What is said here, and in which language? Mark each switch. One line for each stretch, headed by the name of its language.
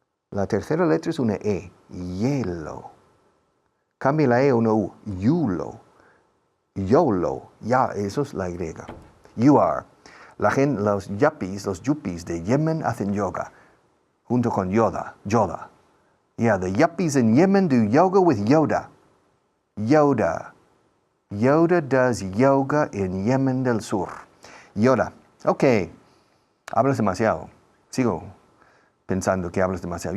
Spanish: La tercera letra es una E, hielo. Cambia la E a una U, yulo. YOLO, ya, eso es la griega.
English: You are.
Spanish: La gente, los yuppies de Yemen hacen yoga, junto con Yoda.
English: Yeah, the yuppies in Yemen do yoga with Yoda. Yoda does yoga in Yemen del Sur.
Spanish: Yoda. Ok. Hablas demasiado. Sigo pensando que hablas demasiado.